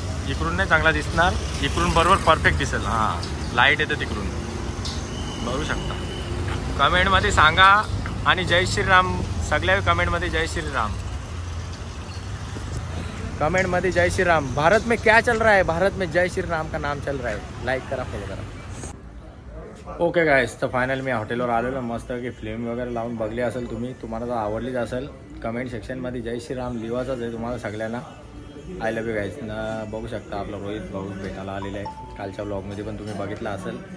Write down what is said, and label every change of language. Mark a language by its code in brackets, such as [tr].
[mr] इकडून नाही चांगला दिसणार, इकडून बरोबर परफेक्ट दिसेल. हां, लाईट येते तिकडून बघू शकता. कमेंटमध्ये सांगा आणि जय श्रीराम. सगळ्या कमेंटमध्ये जय श्रीराम, कमेंटमध्ये जय श्रीराम. [hi] भारत में क्या चल रहा है, भारत में जय श्रीराम का नाम चल रहा है. [mr] लाईक करा, फॉलो करा. ओके गाईस, तर फायनल मी हॉटेलवर आलेलो. मस्त की फिल्म वगैरे लावून बघली असेल तुम्ही, तुम्हाला तर आवडलीच असेल. कमेंट सेक्शनमध्ये जय श्रीराम लिवायचंच आहे तुम्हाला सगळ्यांना. [en] I love you guys. [mr] बघू शकता आपला रोहित भाऊ भेटायला आलेला आहे. कालच्या ब्लॉगमध्ये पण तुम्ही बघितला असेल.